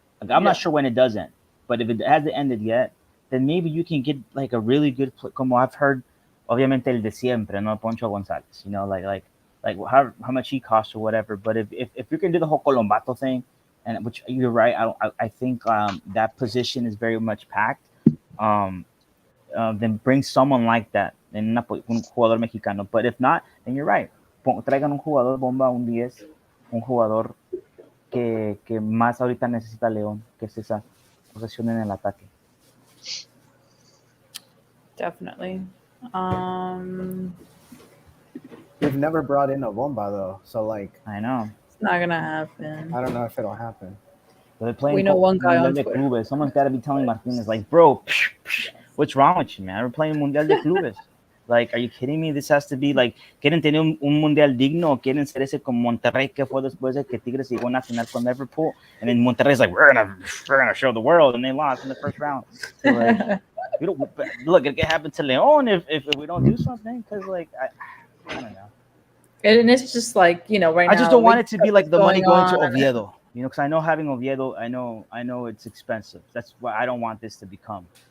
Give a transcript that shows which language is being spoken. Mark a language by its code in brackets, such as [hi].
[en] I'm not sure when it does end, but if it hasn't ended yet, then maybe you can get like a really good, como I've heard, [es] obviamente el de siempre, no Poncho González, [en] like how much he costs or whatever. But if you're gonna do the whole Colombato thing, and which you're right, I think that position is very much packed. Then bring someone like that, [es] un jugador mexicano. [en] But if not, then you're right. [es] Traigan un jugador bomba, un 10, un jugador que más ahorita necesita León, que es esa posesión en el ataque. [en] Definitely. We've never brought in a bomba though, so like I know. It's not gonna happen. I don't know if it'll happen. But they're playing We know one guy on [es] Mundial de [en] Twitter. [es] Clubes. [en] Someone's got to be telling Martinez, like, bro, what's wrong with you, man? We're playing Mundial de Clubes. Like, are you kidding me? This has to be like, [es] ¿quieren tener un mundial digno o quieren ser ese como Monterrey que fue después de que Tigres llegó a una final con Liverpool? [en] And then Monterrey's like, we're gonna show the world, and they lost in the first round. So like, we don't look. It can happen to Leon if we don't do something. Because like, I don't know. And it's just like, you know, right now. I just don't want it to be like the money going to on. Oviedo. You know, because I know having Oviedo, I know it's expensive. That's what I don't want this to become.